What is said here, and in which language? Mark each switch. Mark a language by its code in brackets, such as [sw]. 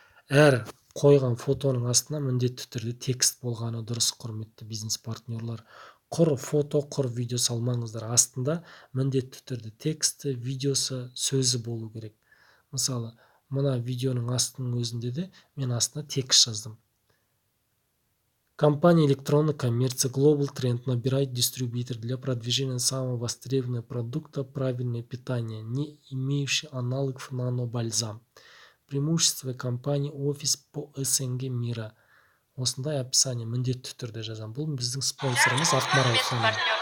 [kk] Әр қойған фотоның астына міндетті түрде текст болғаны дұрыс, құрметті бизнес партнерлар. Құр фото, құр видео салмаңыздар. Астында міндетті түрде тексті, видеосы, сөзі болу керек. Мысалы, мына видеоның астының өзінде де мен астына текст жаздым. [ru] Компания электронной коммерции Global Trend набирает дистрибьютор для продвижения самого востребованного продукта правильное питание, не имеющий аналогов нано-бальзам. Преимущество компании офис по СНГ мира. [kk] Осындай описание міндетті түрде жазам. Бұл біздің спонсорымыз Ақмарал ханым.